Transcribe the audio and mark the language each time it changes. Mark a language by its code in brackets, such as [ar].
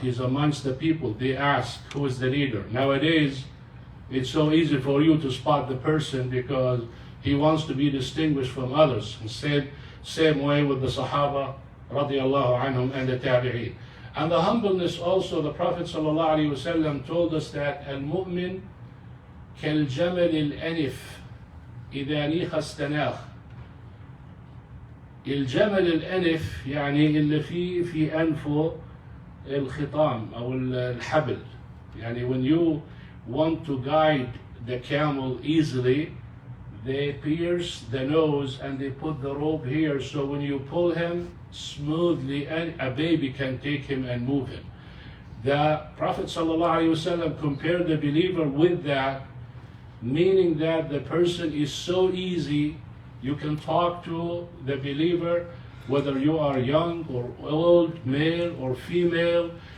[en] He's amongst the people. They ask, who is the leader? Nowadays, it's so easy for you to spot the person because he wants to be distinguished from others. Same way with the Sahaba radiallahu anhum and the Tabi'een. And the humbleness also, the Prophet sallallahu alaihi wasallam told us that al-mu'min [ar] كالجمل الأنف إذا نيخ استناخ. الجمل الأنف يعني اللي في أنفه الخطام أو الحبل. [en] يعني when you want to guide the camel easily, they pierce the nose and they put the rope here, so when you pull him smoothly, a baby can take him and move him. The Prophet ﷺ compared the believer with that, meaning that the person is so easy, you can talk to the believer whether you are young or old, male or female,